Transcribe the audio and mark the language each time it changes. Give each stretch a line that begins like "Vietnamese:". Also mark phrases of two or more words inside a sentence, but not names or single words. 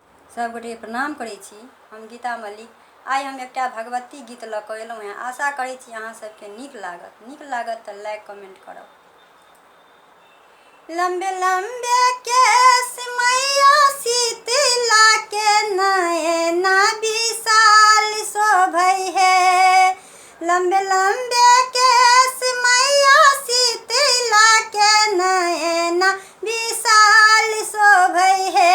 Maithili: सब गोटे प्रणाम करै छी। हम गीता मलिक। आइ हम एकटा भगवती गीत लऽ कऽ एलहुँ हैं। आशा करै छी अहाँ सबके नीक लागत तऽ
English: like comment
Maithili: करब। लम्बे लम्बे केस मैया शीतला के नयना विशाल शोभै है। लम्बे लम्बे केस मैया शीतला के नयना विशाल शोभै है।